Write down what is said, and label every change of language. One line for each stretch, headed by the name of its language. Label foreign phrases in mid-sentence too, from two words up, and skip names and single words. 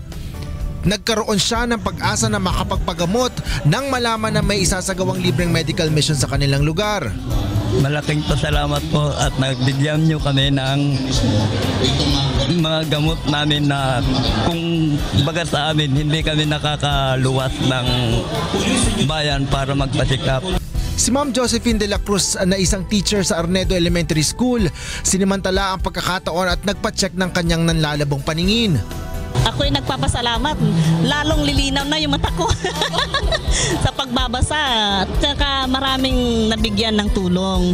Filipino: Nagkaroon siya ng pag-asa na makapagpagamot nang malaman na may isasagawang libreng
English: medical mission
Filipino: sa kanilang lugar. Malaking pasalamat po at nagbigyan niyo kami ng mga gamot namin na kung baga sa amin hindi kami nakakaluwas ng bayan para magpa-check up. Si Ma'am Josephine de la Cruz na isang teacher sa Arnedo Elementary School, sinimantala ang pagkakataon at nagpa-check ng kanyang nanlalabong paningin. Ako'y nagpapasalamat, lalong lilinaw na yung mata ko sa pagbabasa at saka maraming nabigyan ng tulong.